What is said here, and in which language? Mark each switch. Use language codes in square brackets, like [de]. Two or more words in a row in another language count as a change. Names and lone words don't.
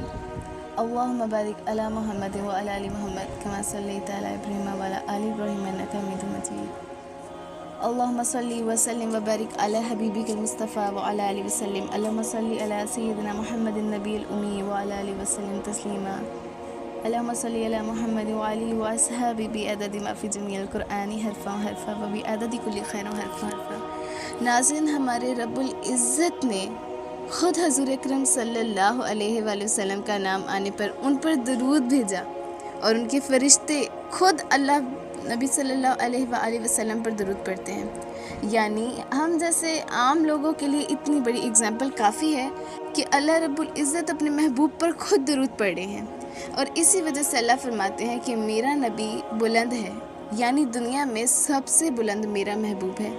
[ar] اللہم بارک علی محمد وعلی آل محمد کما صلیت علی ابراہیم وعلی آل ابراہیم انک حمید مجید۔ اللہم صلی وسلم وبارک علی حبیبک المصطفیٰ وعلی آلہ وسلم۔ اللہم صلی علی سیدنا محمد النبی الامی وعلی آلہ وسلم تسلیما۔ اللہم صلی علی محمد وعلی واصحابہ بعدد ما فی جمیع القرآن حرفا حرفا وبعدد کل خیر حرفا حرفا۔ [ur] ناظرین، ہمارے رب العزت نے خود حضور اکرم [ar] صلی اللہ علیہ وآلہ وسلم [ur] کا نام آنے پر ان پر درود بھیجا، اور ان کے فرشتے خود اللہ نبی [ar] صلی اللہ علیہ وآلہ وسلم [ur] پر درود پڑھتے ہیں۔ یعنی ہم جیسے عام لوگوں کے لیے اتنی بڑی اگزامپل کافی ہے کہ اللہ رب العزت اپنے محبوب پر خود درود پڑھ رہے ہیں، اور اسی وجہ سے اللہ فرماتے ہیں کہ میرا نبی بلند ہے، یعنی دنیا میں سب سے بلند میرا محبوب ہے۔